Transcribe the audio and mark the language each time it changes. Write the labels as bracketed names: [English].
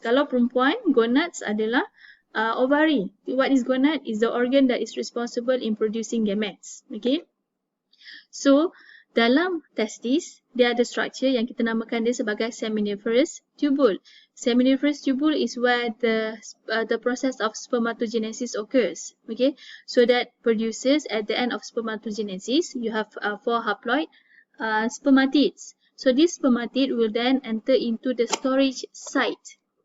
[Malay] Kalau perempuan, gonads adalah ovary. [English] What is gonad? Is the organ that is responsible in producing gametes. Okay. [Malay] So dalam testis, dia ada structure yang kita namakan dia sebagai seminiferous tubule. [English] Seminiferous tubule is where the process of spermatogenesis occurs. Okay, so that produces at the end of spermatogenesis, you have 4 haploid spermatids. So this spermatid will then enter into the storage site.